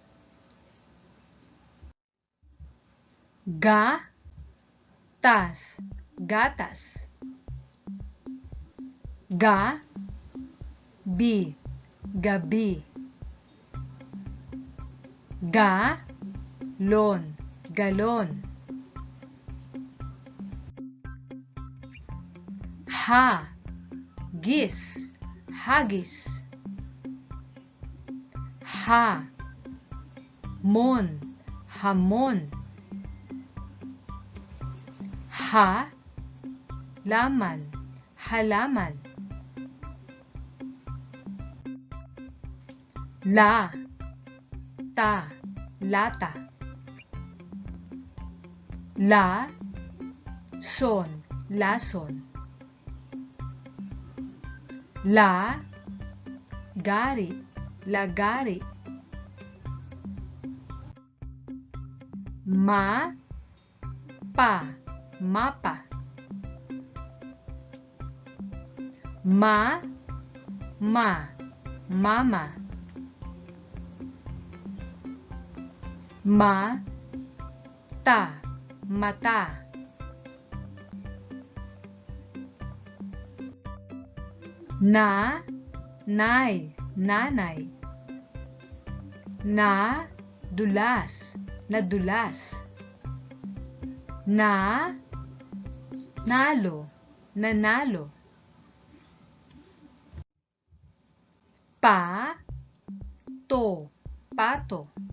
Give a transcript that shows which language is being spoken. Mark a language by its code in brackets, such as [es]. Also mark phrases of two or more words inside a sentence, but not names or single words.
[tl] Ga, tas, gatas. Ga, bi, gabi. Ga, lon, galon. Ha, gis, hagis. Ha, mon, hamon. Ha, laman, halaman. La, ta, lata. La, son, lason. La, gari, lagari. Ma, pa, mapa. Ma, mama. Ma, ta, mata. Na, nay, nanay. Na, dulas, nadulas. Na, nalo, nanalo. Pa, to, pato.